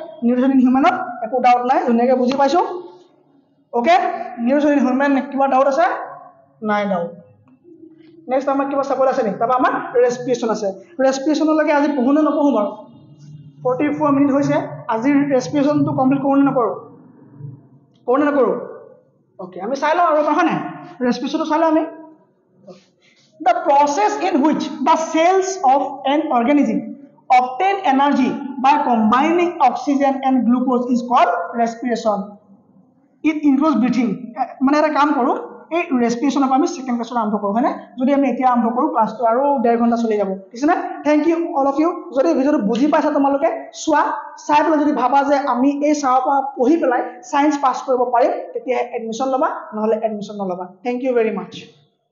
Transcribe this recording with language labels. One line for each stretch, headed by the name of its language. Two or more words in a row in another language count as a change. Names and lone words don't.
English: nutrition in human
Assamese: একো ডাউট নাই ধুনীয়াকৈ বুজি পাইছো ওকে
English: nutrition in human
Assamese: কিবা ডাউট আছে নাই ডাউট নেক্সট আমাৰ কিবা চাবলৈ আছে নে তাৰপৰা আমাৰ ৰেসপিৰেশন আছে ৰেসপিৰেশনলৈকে আজি পঢ়ো নে নপঢ়ো বাৰু 44 মিনিট হৈছে আজি ৰেসপিৰেশনটো কমপ্লিট কৰোঁ নে নকৰোঁ ওকে আমি চাই লওঁ আৰু হয় নাই ৰেসপিৰেশনটো চাই লওঁ আমি
English: The process in which the cells of an organism obtain energy by combining oxygen and glucose is called respiration. It includes breathing.
Assamese: মানে এটা কাম কৰোঁ এই respiration পৰা আমি
English: second class
Assamese: আৰম্ভ কৰোঁ হয়নে যদি আমি এতিয়া আৰম্ভ কৰোঁ ক্লাছটো আৰু 1.5 ঘণ্টা চলি যাব ঠিক আছে না
English: thank you all of you
Assamese: যদি ভিডিওটো বুজি পাইছা তোমালোকে চোৱা চাই পেলাই যদি ভাবা যে আমি এই চাৰৰ পৰা পঢ়ি পেলাই সায়েন্স পাছ কৰিব পাৰিম তেতিয়া এডমিশ্যন ল'বা নহলে এডমিশ্যন নল'বা
English: thank you very much